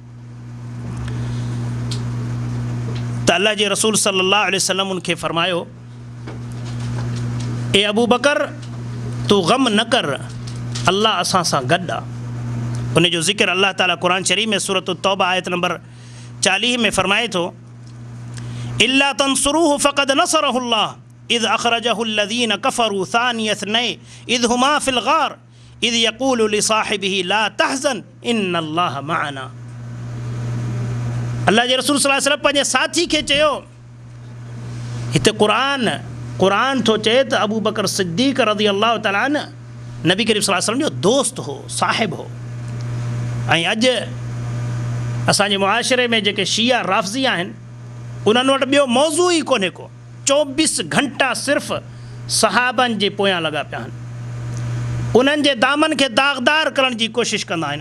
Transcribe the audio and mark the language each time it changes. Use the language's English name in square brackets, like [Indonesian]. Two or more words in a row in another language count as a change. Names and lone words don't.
[Sindhi] त अल्लाह जे रसूल [Arabic] صلى الله عليه وسلم [Sindhi] उनखे फ़रमायो, ए अबू बकर, तूं ग़म न कर, अल्लाह असां सां गॾु आहे। उन जो ज़िक्र अल्लाह ताला क़ुरान शरीफ़ में सूरत तौबा आयत नंबर 40 में फ़रमाए थो, [Arabic] إلا تنصروه فقد نصره الله إذ أخرجه الذين كفروا ثاني اثنين إذ هما في الغار إذ يقول لصاحبه لا تحزن إن الله معنا. [Sindhi] अल्लाह जे रसूल [Arabic] صلى الله عليه وسلم [Sindhi] पंहिंजे साथी खे चयो, हिते क़ुरान थो चए त अबू बकर सिद्दीक़ [Arabic] رضي الله تعالى عنه [Sindhi] नबी करीम [Arabic] صلى الله عليه وسلم [Sindhi] जो दोस्त हो, साहिब हो। ऐं अॼु असांजे मुआशिरे में जेके शिया राफ़ज़ी आहिनि, उन्हनि वटि ॿियो मौज़ू ई कोन्हे को, 24 घंटा सिर्फ़ु सहाबनि जे पोयां लॻा पिया आहिनि, उन्हनि जे दामन खे दाग़दार करण जी कोशिशि कंदा आहिनि।